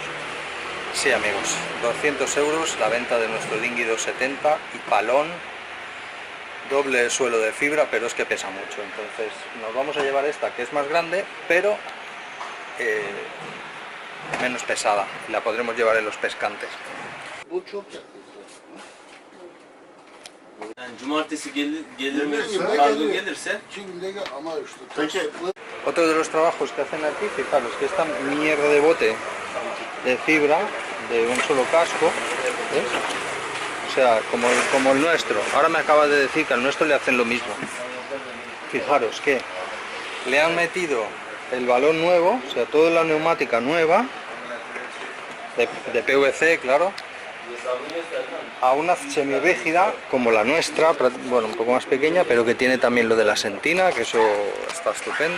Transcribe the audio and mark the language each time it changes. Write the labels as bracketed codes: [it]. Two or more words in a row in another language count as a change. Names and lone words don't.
[es] Sí, amigos, 200 euros la venta de nuestro dinghy 270 y palón, doble suelo de fibra, pero es que pesa mucho. Entonces nos vamos a llevar esta, que es más grande, pero menos pesada. La podremos llevar en los pescantes. [tr] Cumartesi gelir mi? Kargo gelirse. [es] Otro de los trabajos que hacen aquí, fijaros, que esta mierda de bote de fibra, de un solo casco, ¿ves? O sea, como el nuestro. Ahora me acaba de decir que al nuestro le hacen lo mismo. Fijaros que le han metido el balón nuevo, o sea, toda la neumática nueva, de PVC, claro, a una semirrígida como la nuestra, bueno, un poco más pequeña, pero que tiene también lo de la sentina, que eso está estupendo.